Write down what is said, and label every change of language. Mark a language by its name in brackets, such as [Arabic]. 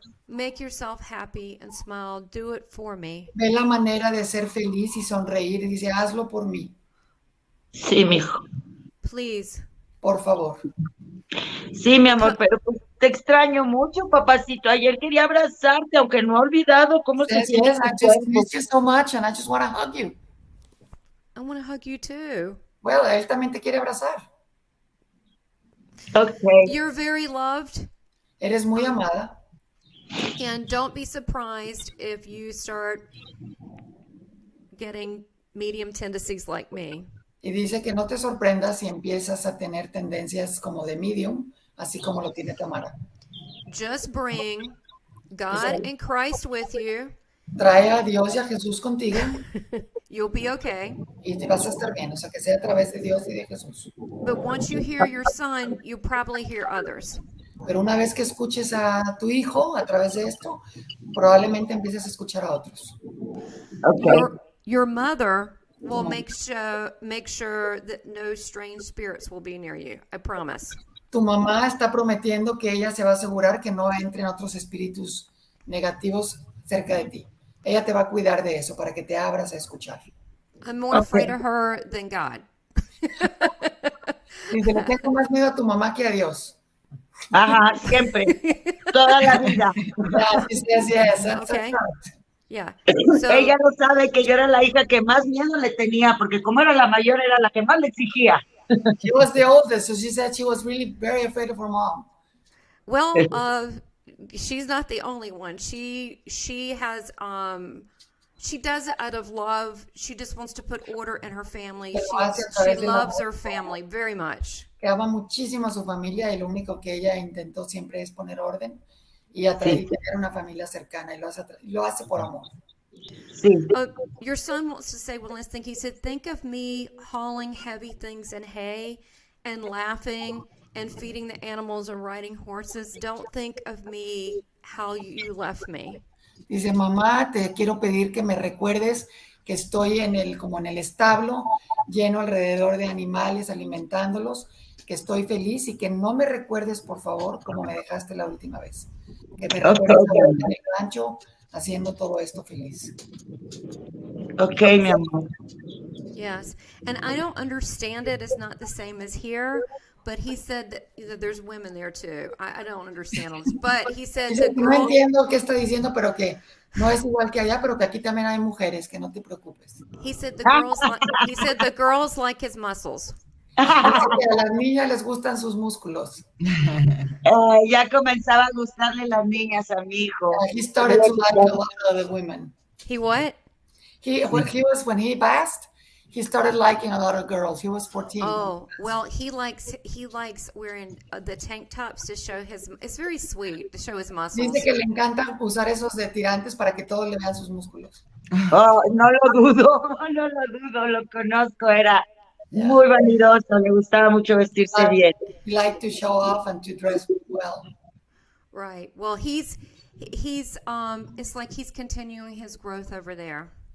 [English] Make yourself happy and smile. Do it for me. [Spanish] Ve la manera de ser feliz y sonreír. Y dice, hazlo por mí, Sí, mijo. [English] Please. [Spanish] por favor. Sí, mi amor, pero pues te extraño mucho, papacito. Ayer quería abrazarte, aunque no he olvidado cómo se siente. [English] Yes, I just miss you so much and I just want to hug you. I want to hug you too. [Spanish] Well, él también te quiere abrazar. Okay. [English] You're very loved. [Spanish] Eres muy amada. [English] And don't be surprised if you start getting medium tendencies like me. [Spanish] Y dice que no te sorprendas si empiezas a tener tendencias como de medium, así como lo tiene Tamara. [English] Just bring God and Christ with you. [Spanish] Trae a Dios y a Jesús contigo [English] You'll be okay. [Spanish] y te vas a estar bien. O sea, que sea a través de Dios y de Jesús. [English] But once you hear your son, you probably hear others. [Spanish] Pero una vez que escuches a tu hijo a través de esto, probablemente empieces a escuchar a otros. Okay. [English] Your mother will make sure that no strange spirits will be near you. I promise. [Spanish] Tu mamá está prometiendo que ella se va a asegurar que no entren otros espíritus negativos cerca de ti. Ella te va a cuidar de eso para que te abras a escuchar. [English] I'm more afraid of her than God. [Spanish] Dice, le tengo más miedo a tu mamá que a Dios. Ajá, siempre. Toda la vida. [English] Yes. Okay. Yeah. So, [Spanish] Ella no sabe que yo era la hija que más miedo le tenía, porque como era la mayor, era la que más le exigía. [English] She was the oldest, so she said she was really very afraid of her mom. well, she's not the only one. She has she does it out of love. She just wants to put order in her family. She loves her family very much. [Spanish] Que ama muchísimo a su familia y lo único que ella intentó siempre es poner orden y atraer y tener una familia cercana y lo hace por amor. Sí. [English] Your son wants to say one last thing. He said, think of me hauling heavy things in hay and laughing and feeding the animals and riding horses. Don't think of me how you left me. [Spanish] Dice, mamá, te quiero pedir que me recuerdes que estoy como en el establo, lleno alrededor de animales, alimentándolos, que estoy feliz y que no me recuerdes, por favor, como me dejaste la última vez. Que me recuerdes en el rancho haciendo todo esto feliz. Okay, mi amor. [English] Yes, and I don't understand it. It's not the same as here, but he said that there's women there too. I don't understand all this, but he said the [Spanish] No [English] girl. [Spanish] entiendo qué está diciendo, pero que no es igual que allá, pero que aquí también hay mujeres, que no te preocupes. [English] He said the girls like his muscles. [Spanish] Dice que a las niñas les gustan sus músculos. Ya comenzaba a gustarle las niñas a mi hijo. [English] He started to like a lot of the women. He what? When he passed, he started liking a lot of girls. He was 14. Oh, well, he likes wearing the tank tops to show his. It's very sweet to show his muscles. [Spanish] Dice que le encanta usar esos de tirantes para que todos le vean sus músculos. Oh, no lo dudo, lo conozco, era muy vanidoso, le gustaba mucho vestirse bien. [English] He liked to show off and to dress well. Right. Well, he's it's like he's continuing his growth over there.